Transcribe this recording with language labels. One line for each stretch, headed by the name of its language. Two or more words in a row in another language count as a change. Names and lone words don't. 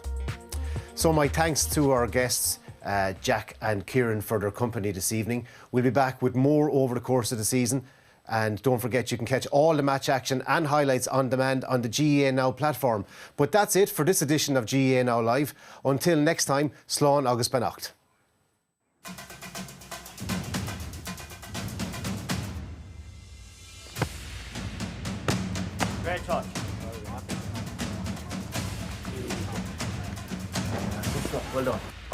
English: So my thanks to our guests, Jack and Kieran, for their company this evening. We'll be back with more over the course of the season. And don't forget, you can catch all the match action and highlights on demand on the GAA Now platform. But that's it for this edition of GAA Now Live. Until next time,
Irish: Slán agus beannacht.
English: Great touch. Good stuff. Well done.